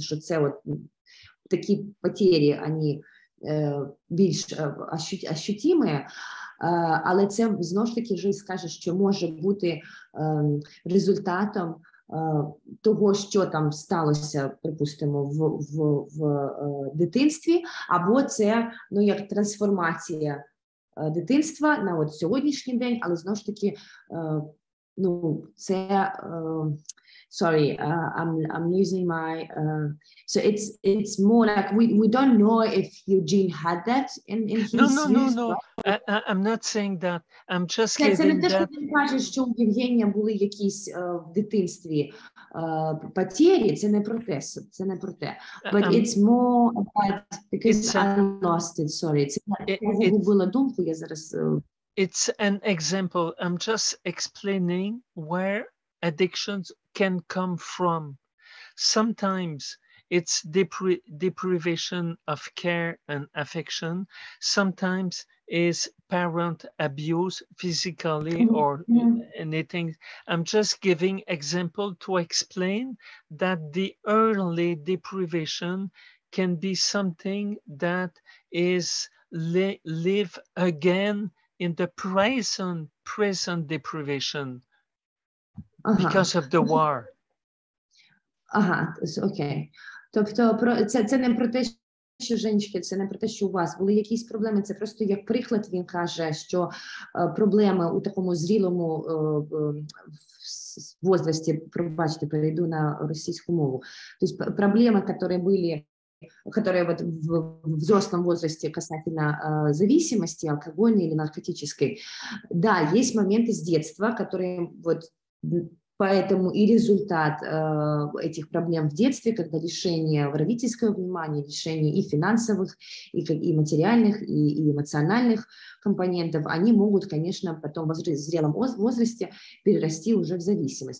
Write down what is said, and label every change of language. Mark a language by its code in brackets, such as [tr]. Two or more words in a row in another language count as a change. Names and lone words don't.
[uk] що це от такі потері, вони більш ощутимі, але це знову ж таки Жиль скаже, що може бути результатом того, що там сталося, припустимо, в дитинстві, або це як трансформація дитинства на от сьогоднішній день, але знову ж таки [en] це sorry, I'm losing my so it's more like we don't know if Eugene had that in his No. I'm not saying that. I'm just giving that. [uk] Це не те, що він каже, що у Євгенія були якісь в дитинстві потері, це не про те, [en] But it's more about, because I lost it, sorry. [uk] Це я загубила думку, я зараз... [en] It's an example. I'm just explaining where addictions can come from. Sometimes it's deprivation of care and affection. Sometimes it's parent abuse physically or anything. I'm just giving example to explain that the early deprivation can be something that is live again in the present deprivation. Because of the war. [uk] Окей. Тобто це не про те, що, Женечки, це не про те, що у вас були якісь проблеми, це просто як приклад він каже, що проблеми у такому зрілому возрасті, пробачте, перейду на російську мову, тобто проблеми, [ru] которые вот в взрослом возрасте касательно зависимости, алкогольной или наркотической, да, есть моменты с детства, которые вот поэтому и результат этих проблем в детстве, когда лишение родительского внимания, лишение и финансовых, и материальных, и эмоциональных компонентов, они могут, конечно, потом в зрелом возрасте перерасти уже в зависимость.